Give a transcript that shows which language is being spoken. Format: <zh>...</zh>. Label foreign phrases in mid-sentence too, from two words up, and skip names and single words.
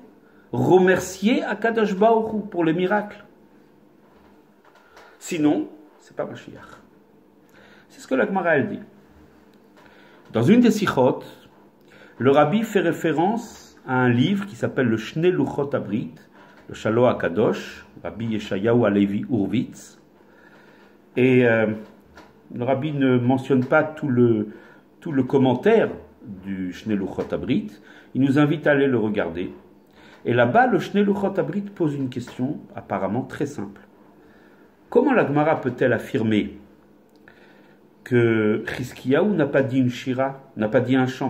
<fr>Remercier Akadosh Baruch Hu pour les miracles. Sinon, c'est pas Mashiach. C'est ce que la Gemara elle dit. Dans une des sichot, le rabbi fait référence à un livre qui s'appelle le Shnei Luchot Abrit, le Shalo HaKadosh, Rabbi Yeshayahu Halevi Hurwitz. Et le rabbi ne mentionne pas tout le commentaire du Shnei Luchot Abrit. Il nous invite à aller le regarder. Et là-bas, le Shnei Luchot Abrit pose une question apparemment très simple. Comment la Gemara peut-elle affirmer que Chizkiyahu n'a pas dit une shira, n'a pas dit un chant?</fr>